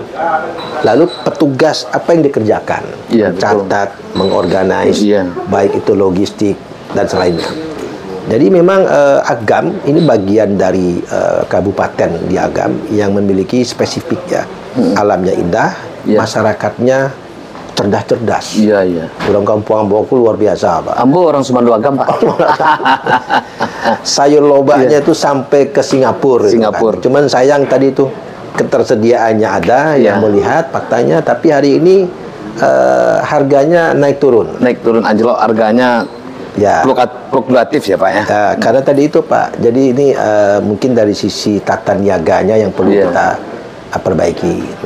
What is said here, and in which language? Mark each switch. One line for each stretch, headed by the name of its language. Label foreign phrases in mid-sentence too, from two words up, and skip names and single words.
Indonesian: Lalu petugas apa yang dikerjakan, mencatat, mengorganize, baik itu logistik dan selainnya. Jadi memang Agam ini bagian dari kabupaten di Agam yang memiliki spesifik ya. Alamnya indah, masyarakatnya cerdas-cerdas. Orang kampung Ambo luar biasa, Pak. Ambo orang Sumandu Agam, Pak. Sayur lobaknya itu sampai ke Singapura. Kan. Cuman sayang tadi itu ketersediaannya ada yang melihat faktanya, tapi hari ini harganya naik turun anjlok harganya. Fluktuatif ya, Pak ya. Karena tadi itu, Pak. Jadi ini mungkin dari sisi tata niaganya yang perlu kita perbaiki.